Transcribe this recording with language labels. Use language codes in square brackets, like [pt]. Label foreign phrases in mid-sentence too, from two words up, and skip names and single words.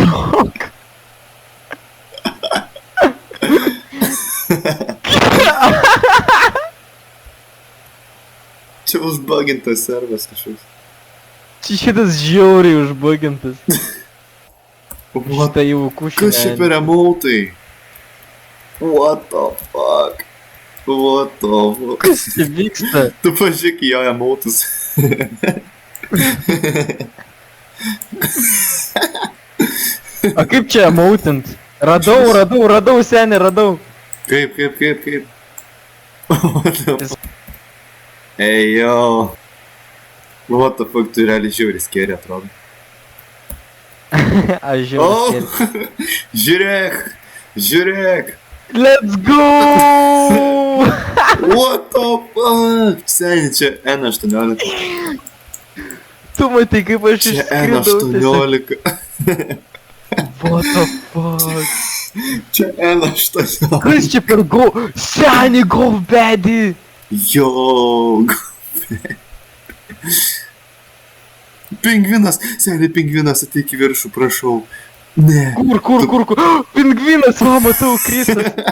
[lt] Čia užbagintas servas kažkoks. Čia šitas žiauriai užbagintas. [en] What? [lt] Šitą jau kušį. Kas čia per emautai? [en] What the fuck? What the fuck? [lt] Kas čia vyksta? Tu pažiūrėk į jo emautus. O kaip čia emautint? Radau, seni, radau. Kaip? [en] What the fuck? Hey, yo. What the fuck, [lt] tu realiai žiauriai skėri atrodo. Aš žiauriai. Žiūrėk. [en] Let's go! What the fuck? [lt] Seni, čia N18. Tu matai, kaip aš Čia išskridau. N18. [en] What the fuck? [lt] Čia N18. Kas čia per go? Seni, go bedį! Jo. Pingvinas, seni pingvinas, ateik į viršų, prašau. Ne. Kur? Pingvinas, va, matau, kristas.